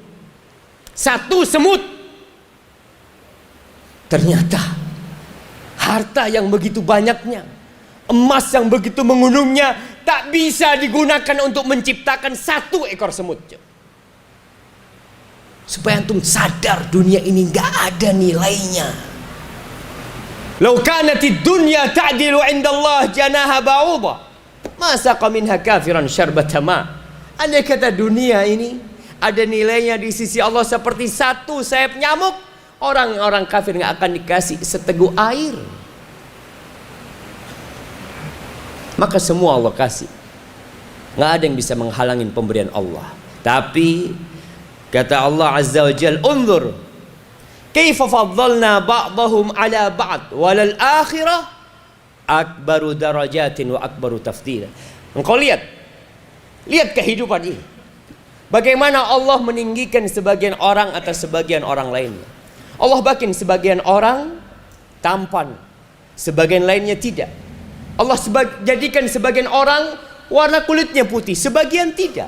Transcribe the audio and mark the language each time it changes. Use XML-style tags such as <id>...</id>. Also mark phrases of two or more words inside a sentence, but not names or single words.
<id>Ternyata harta yang begitu banyaknya, emas yang begitu menggunungnya, tak bisa digunakan untuk menciptakan satu ekor semut. Supaya antum sadar dunia ini nggak ada nilainya.</id> <ar>لو كانت الدنيا تعدل عند الله جناح بعوضة ما سقى منها كافرا شربة ماء.</ar> <id>Andai kata dunia ini ada nilainya di sisi Allah seperti satu sayap nyamuk, orang-orang kafir nggak akan dikasih seteguk air. Maka semua Allah kasih. Nggak ada yang bisa menghalangi pemberian Allah. Tapi kata Allah</id> <ar>عز وجل, انظر كيف فضلنا بعضهم على بعض وللآخرة أكبر درجات وأكبر تفضيلا.</ar> <id>Engkau lihat kehidupan ini, bagaimana Allah meninggikan sebagian orang atas sebagian orang lainnya. Allah bikin sebagian orang tampan, sebagian lainnya tidak. Allah jadikan sebagian orang warna kulitnya putih, sebagian tidak.</id>